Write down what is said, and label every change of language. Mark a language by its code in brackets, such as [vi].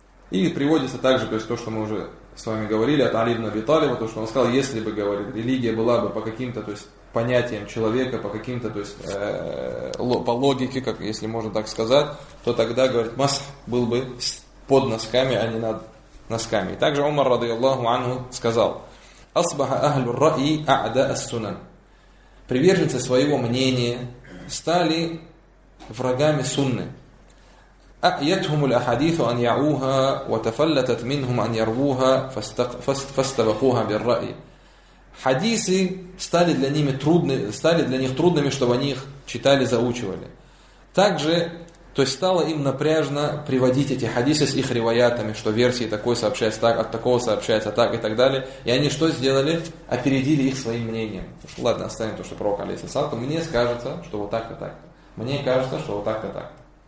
[ru] И приводится также, то есть то, что мы уже с вами говорили от Али ибн Аби Талиба, то, что он сказал, если бы, говорит, религия была бы по каким-то, то есть, понятиям человека, по каким-то, то есть, по логике, как, если можно так сказать, то тогда, говорит, масх был бы под носками, а не над носками. И также Умар, радиаллаху анху, сказал, [ar] «Асбаха ахлю ра'и а'да ас-сунан». [ru] Приверженцы своего мнения стали врагами сунны. [ar] أأيتهم الأحاديث أن يعوها وتفلتت منهم أن يروها فاستبقوها بالرأي. [ru] Хадисы стали для ними трудными, стали для них трудными, чтобы они их читали, заучивали. Также, то есть стало им напряжно приводить эти хадисы с их риваятами, что версии такой сообщается так, от такого сообщается так и так далее. И они что сделали? Опередили их своим мнением. Ладно, оставим то, что пророк алейхиссалам, мне кажется, что вот так-то так. Мне кажется, что вот так-то так. -то.